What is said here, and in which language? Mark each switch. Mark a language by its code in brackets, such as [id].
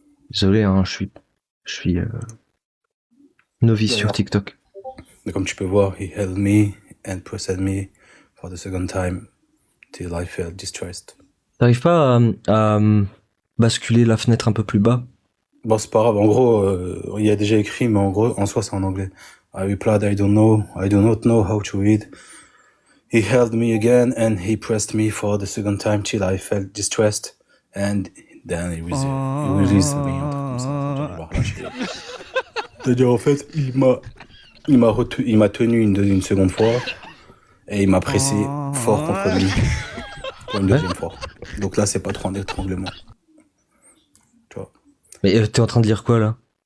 [fr] Désolé, hein, je suis novice sur TikTok. Mais comme tu peux voir, [en] he held me and pressed me for the second time till I felt distressed. [fr] T'arrives pas à basculer la fenêtre un peu plus bas? Bon, c'est pas grave. En gros, il y a déjà écrit, mais en gros, en soi, c'est en anglais. [en] I replied, I do not know how to read. He held me again and he pressed me for the second time till I felt distressed. And then he released me. [fr] Un truc comme ça. C'est-à-dire, en fait, il m'a tenu une seconde fois et il m'a pressé fort contre lui pour une deuxième fois. Donc là, c'est pas trop un étranglement. Tu vois. Mais t'es en train de lire quoi là?